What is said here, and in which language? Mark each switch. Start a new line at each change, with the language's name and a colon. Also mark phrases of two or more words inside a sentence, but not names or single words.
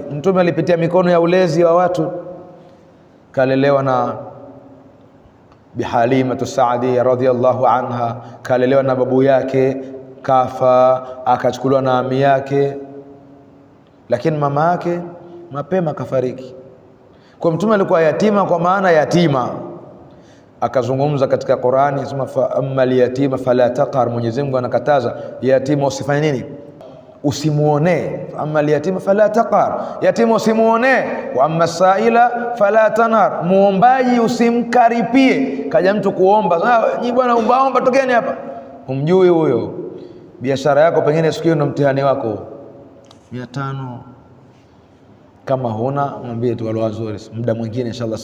Swahili: Mtume alipitia mikono ya ulezi wa watu, kalelewa na Bi Halimatu Saadia
Arabic: رضي الله عنها,
Swahili: kalelewa na babu yake kafa, akachukuliwa na ami yake, lakini mama yake mapema kafariki. Kwa Mtume alikuwa yatima, kwa maana yatima. Akazungumza katika Qur'ani, sema
Arabic: فأما اليتيم فلا تقهر.
Swahili: Mwenyezi Mungu anakataza yatima usifanye nini? Usimuone.
Arabic: أما اليتيم فلا تقهر,
Swahili: yatima usimuone.
Arabic: وأما السائل فلا تنهر,
Swahili: muombaji usimkaripie. Kaja mtu kuomba, nyinyi bwana omba tokeni hapa, humjui huyo. Biashara yako pengine siku hiyo ndo mtihani wako, 500 kama huna mwambie tu wale wazuri, muda mwingine inshallah.